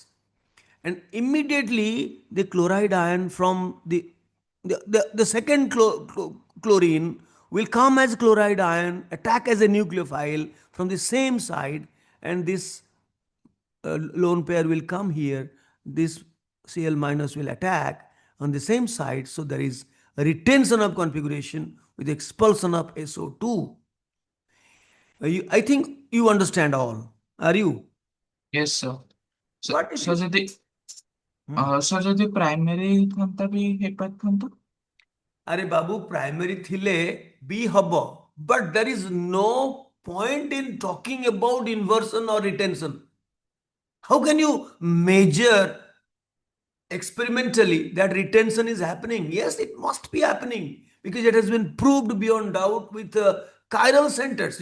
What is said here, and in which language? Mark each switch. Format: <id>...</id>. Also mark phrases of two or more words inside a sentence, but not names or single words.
<en>And immediately the chloride ion from the second chlorine will come as chloride ion, attack as a nucleophile from the same side, and this lone pair will come here. This Cl minus will attack on the same side. So there is a retention of configuration with expulsion of SO2. I think you understand all. Are you? Yes, sir. So, But if so you</en> <or>ଯଦି so ଯଦି ପ୍ରାଇମେରୀ ଥାନ୍ତା ବି ହେଇପାରିଥାନ୍ତା? ଆରେ ବାବୁ ପ୍ରାଇମେରୀ ଥିଲେ ବି ହବ,</or> <en>but there is no point in talking about inversion or retention. How can you measure experimentally that retention is happening? Yes, it must be happening, because it has been proved beyond doubt with chiral centers.</en>